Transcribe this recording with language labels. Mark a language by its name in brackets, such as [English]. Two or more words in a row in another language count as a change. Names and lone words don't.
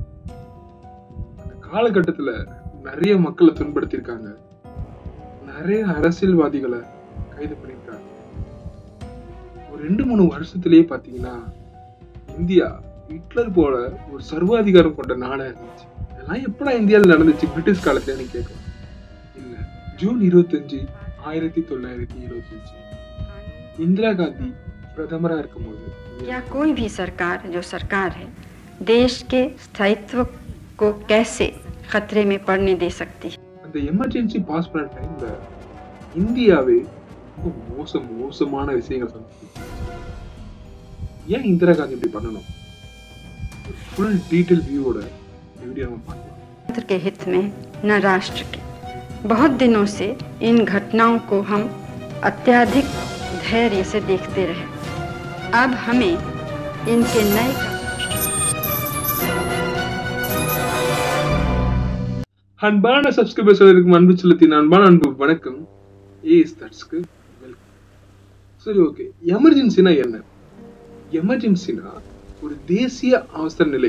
[Tamil] அந்த காலகட்டத்துல நிறைய மக்களை துன்படுத்திருக்காங்க, நிறைய அரசியல்வாதிகளை கைது பண்ணிருக்காங்க. ஒரு 2-3 வருஷத்திலேயே பாத்தீங்கன்னா இந்தியா ஹிட்லர் போல ஒரு சர்வாதிகாரம் கொண்ட நாடா இருந்துச்சு. இதெல்லாம் எப்படா இந்தியாவில் நடந்துச்சு பிரிட்டிஷ் காலத்துல கேட்கலாம். இல்ல, ஜூன் 25, 1925 इंदिरा गांधी प्रधानमंत्री இருக்கும்போது [Hindi] या कोई भी सरकार जो सरकार है देश के स्थायित्व को कैसे खतरे में पड़ने दे सकती है. [Tamil] அந்த எமர்ஜென்சி பாஸ் பண்ண டைம்ல இந்தியாவே ரொம்ப மோசமான விஷயங்கள் செஞ்சுச்சு. ஏன் இந்திரா காந்தி இப்படி பண்ணணும்? [English] full detail [Tamil] வியூவோட வீடியோ நம்ம பார்க்கலாம். [Hindi] राष्ट्र के हित में न राष्ट्र के. बहुत दिनों से इन घटनाओं को हम अत्यधिक धैर्य से देखते रहे. अब हमें इनके नए [Tamil] அன்பான சப்ஸ்கிரைபர்ஸ் அன்பு செலுத்தின அன்பான அன்பு வணக்கம். ஏஸ்தர்ஸ்க்கு வெல்கம். சரி, ஓகே. எமர்ஜென்சினா என்ன? எமர்ஜென்சினா ஒரு தேசிய அவசர நிலை.